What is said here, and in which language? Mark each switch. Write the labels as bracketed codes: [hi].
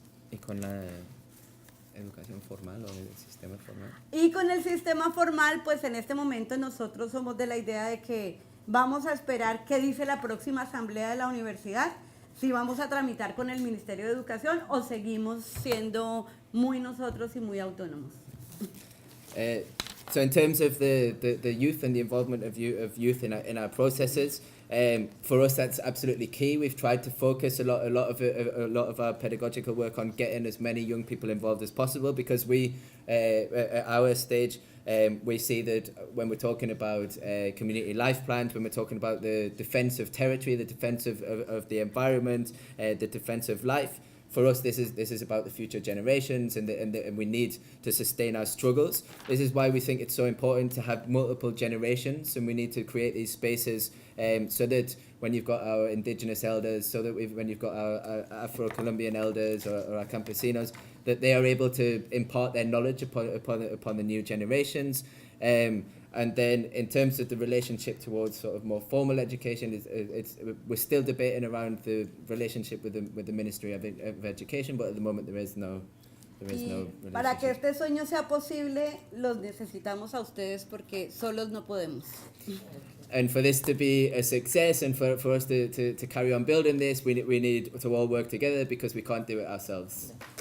[es] ¿Y con la educación formal o el sistema formal? Y con el sistema formal, pues en este momento nosotros somos de la idea de que vamos a esperar qué dice la próxima asamblea de la universidad, si vamos a tramitar con el Ministerio de Educación o seguimos siendo muy nosotros y muy autónomos. [en] So in terms of the youth and the involvement of youth in our processes, for us that's absolutely key. We've tried to focus a lot of our pedagogical work on getting as many young people involved as possible, because we at our stage we see that when we're talking about community life plans, when we're talking about the defence of territory, the defence of the environment, the defence of life, for us, this is about the future generations, and we need to sustain our struggles. This is why we think it's so important to have multiple generations, and we need to create these spaces so that when you've got our indigenous elders, so that when you've got our Afro-Colombian elders or our campesinos, that they are able to impart their knowledge upon the new generations. And then in terms of the relationship towards sort of more formal education, we're still debating around the relationship with the Ministry of Education, but at the moment there is no relationship. [es] Para que este sueño sea posible, los necesitamos a ustedes porque solos no podemos. [en] And for this to be a success, and for us to carry on building this, we need to all work together, because we can't do it ourselves.